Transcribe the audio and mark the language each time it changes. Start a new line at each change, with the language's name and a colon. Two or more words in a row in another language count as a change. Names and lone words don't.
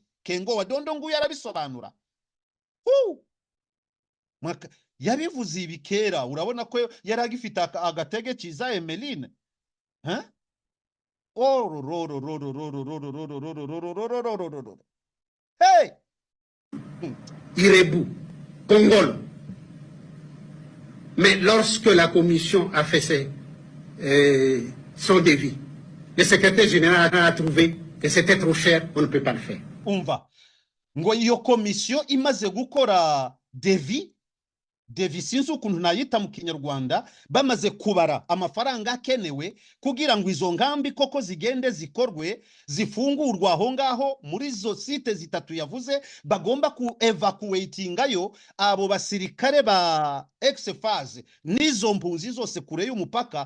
Kinyarwanda: Kengo wa Dondo ngo yarabisobanura. Yabivuze ibikera, urabona ko yaragifite agatege ciza Emeline. Hey! Irebu, Kongolo.
French: Mais lorsque la commission a fait son devis, le secrétaire général a trouvé que c'était trop cher, on ne peut pas le faire.
Kinyarwanda: Umva, ngo iyo commission imaze gukora devis sinzi ukuntu nayita mu Kinyarwanda, bamaze kubara amafaranga akenewe kugira ngo izo nkambi koko zigende zikorwe zifungurwa aho ngaho muri zo site zitatu yavuze bagomba ku evacuatingayo abo basirikare ba ex-phase n'izo mpunzi zose kure y'umupaka.